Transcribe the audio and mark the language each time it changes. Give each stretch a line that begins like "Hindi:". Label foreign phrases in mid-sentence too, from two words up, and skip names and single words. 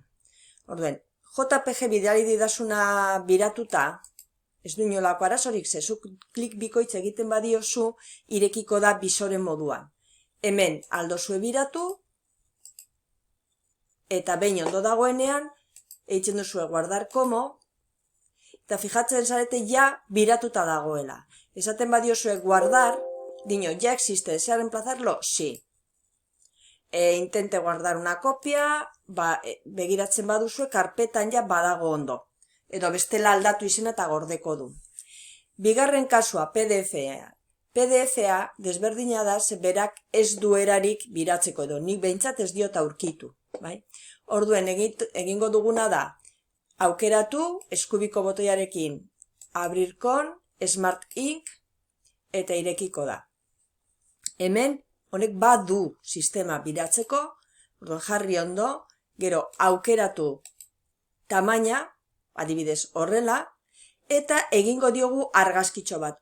Basque: Orduan, JPG bidali didazuna biratuta, ez du inolako arazorik, zezuk klik bikoitz egiten badiozu irekiko da bisoren moduan. Hemen aldozue biratu, eta behin ondo dagoenean, eitzen duzue
Spanish: guardar como,
Basque: eta fijatzen zarete ja biratuta dagoela. Esaten badiozue
Spanish: guardar, dino, ya existe, ¿desea reemplazarlo? Sí. Intente guardar una copia,
Basque: begiratzen baduzue, karpetan ja badago ondo. Edo bestela aldatu izena eta gordeko du. Bigarren kasua, PDF-a. PDF-a desberdina da, berak ez duerarik biratzeko edo, nik behintzat ez diot aurkitu. Orduen egingo duguna da, aukeratu, eskubiko botoiarekin,
Spanish: abrir con, Smart Ink,
Basque: eta irekiko da. Hemen, honek badu sistema biratzeko, orduan jarri ondo, gero aukeratu tamaina, adibidez horrela, eta egingo diogu argazkitxo bat.